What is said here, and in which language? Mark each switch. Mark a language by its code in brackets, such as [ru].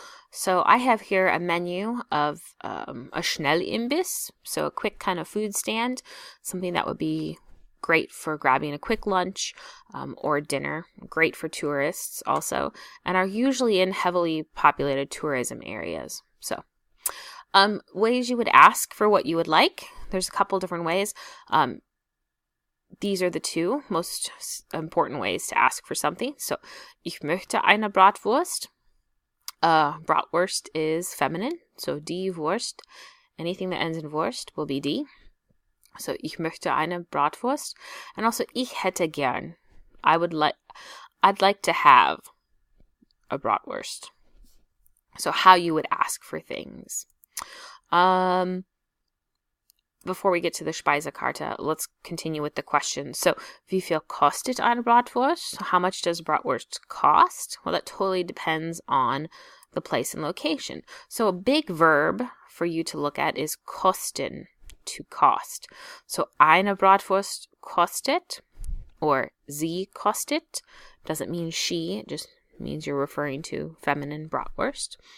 [en] So I have here a menu of a SchnellImbiss, so a quick kind of food stand, something that would be great for grabbing a quick lunch or dinner, great for tourists also, and are usually in heavily populated tourism areas. So ways you would ask for what you would like. There's a couple different ways. These are the two most important ways to ask for something. [de] So, ich möchte eine Bratwurst. [en] Bratwurst is feminine, so die Wurst. Anything that ends in Wurst will be die. [de] So, ich möchte eine Bratwurst. [en] And also, [de] ich hätte gern. [en] I'd like to have a Bratwurst. So, how you would ask for things. Before we get to the Speisekarte, let's continue with the question. [de] So, wie viel kostet eine Bratwurst? [en] How much does Bratwurst cost? Well, that totally depends on the place and location. So, a big verb for you to look at is kosten, to cost. So, [de] eine Bratwurst kostet, [en] or [de] sie kostet, [en] doesn't mean she, it just means you're referring to feminine Bratwurst.